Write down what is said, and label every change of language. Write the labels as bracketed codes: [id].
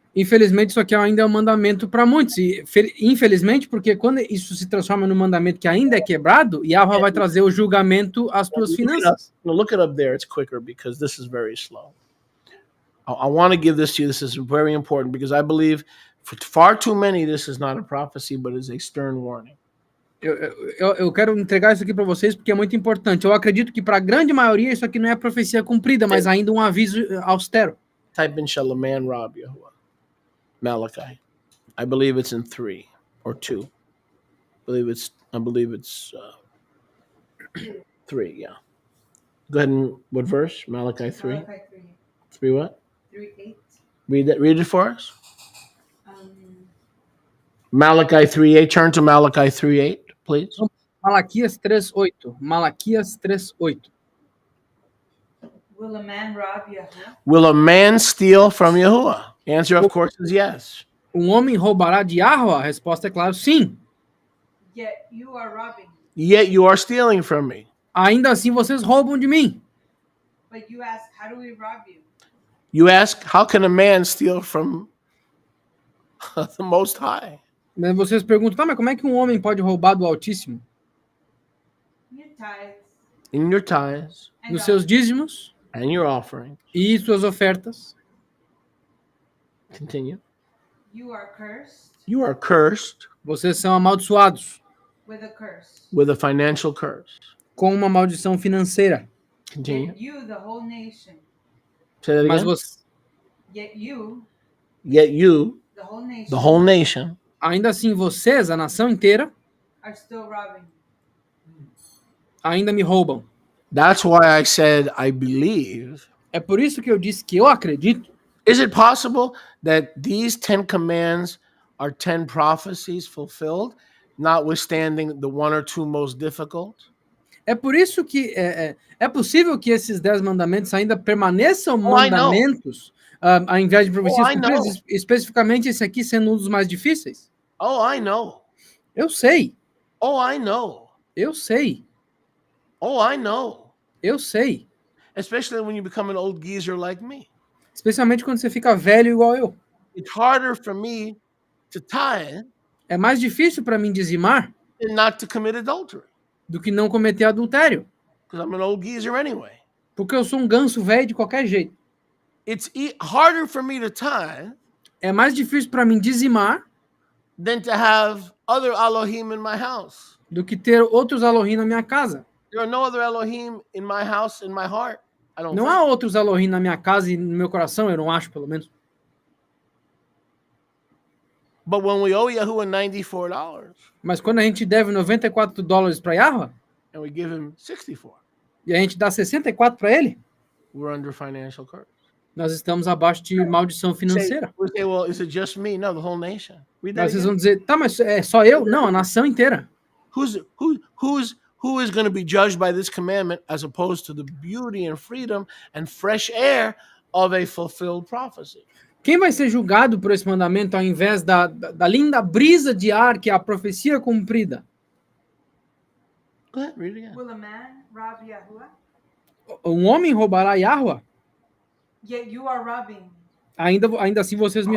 [pt] Infelizmente, isso aqui ainda é um mandamento para muitos. E, infelizmente, porque quando isso se transforma num mandamento que ainda é quebrado, Yahweh vai trazer o julgamento às tuas finanças. [en] Look it up there. It's quicker because this is very slow. I want to give this to you. This is very important because I believe for far too many, this is not a prophecy, but is a stern warning. [pt] Eu quero entregar isso aqui para vocês porque é muito importante. Eu acredito que para a grande maioria isso aqui não é profecia cumprida, mas ainda um aviso austero. [en] Type in shall a man rob Yahuwah. Malachi. I believe it's in 3 or 2. I believe it's 3, yeah. Go ahead and what verse? Malachi 3? Malachi 3. 3 what? 3:8. Read it for us. Malachi 3:8. Turn to Malachi 3:8, please. [pt] Malaquias 3:8. Malaquias 3:8. [en] Will a man rob Yahuwah? Will a man steal from Yahuwah? Answer, of course, is yes. [pt] Um homem roubará de Yahweh? A resposta é claro, sim. [en] Yet you are robbing. Yet you are stealing from me. [pt] Ainda assim vocês roubam de mim. [en] But you ask, how do we rob you? You ask, how can a man steal from the Most High? [pt] Mas vocês perguntam, tá, mas como é que um homem pode roubar do Altíssimo? [en] Your tithes In your tithes and [pt] Nos seus dízimos [en] and your offering. [pt] e suas ofertas. [en] Continue. you are cursed You are cursed [pt] Vocês são amaldiçoados [en] with a curse. with a financial curse. [pt] com uma maldição financeira. [en] Continue. Yet you, the whole nation, Say that [pt] Mas [en] again. yet you, Yet you, the whole nation, the whole nation, [pt] ainda assim vocês, a nação inteira, [en] are still robbing. [pt] ainda me roubam. [en] That's why I said I believe. [pt] É por isso que eu disse que eu acredito. [en] Is it possible that these 10 commands are 10 prophecies fulfilled, notwithstanding the one or two most difficult? [pt] É por isso que é possível que esses 10 mandamentos ainda permaneçam [en] Oh, I know. [pt] mandamentos, ao invés de profecias [en] Oh, I [pt] cumpridas, [en] know. [pt] especificamente esse aqui sendo um dos mais difíceis? [en] Oh, I know. [pt] Eu sei, [en] Oh, I know. [pt] eu sei, [en] Oh, I know. [pt] eu sei. [en] Especially when you become an old geezer like me. [pt] Especialmente quando você fica velho igual eu. [en] It's harder for me to tithe [pt] É mais difícil para mim dizimar [en] than not to commit adultery, [pt] do que não cometer adultério. [en] because I'm an old geezer anyway. [pt] Porque eu sou um ganso velho de qualquer jeito. [en] It's harder for me to tithe [pt] É mais difícil para mim dizimar [en] than to have other Elohim in my house. [pt] do que ter outros Elohim na minha casa. [en] There are no other Elohim in my house, in my heart. I don't [pt] Não [en] think. [pt] há outros Elohim na minha casa e no meu coração, eu não acho, pelo menos. [en] But when we owe Yahuwah $94 [pt] Mas quando a gente deve $94 para Yahweh [en] and we give him 64, [pt] e a gente dá 64 para ele, [en] we're under financial curse. [pt] nós estamos abaixo de maldição financeira. [en] We say, well, is it just me? No, the whole nation. Read that [pt] Mas vocês [en] again. [pt] vão dizer, tá, mas é só eu? Não, a nação inteira. [en] Who is going to be judged by this commandment as opposed to the beauty and freedom and fresh air of a fulfilled prophecy? [pt] Quem vai ser julgado por esse mandamento ao invés da linda brisa de ar que é a profecia cumprida? [en] Go ahead, read it again. Will a man rob Yahuwah? [pt] Um homem roubará Yahweh? [en] Yet you are robbing. [pt] Ainda assim vocês me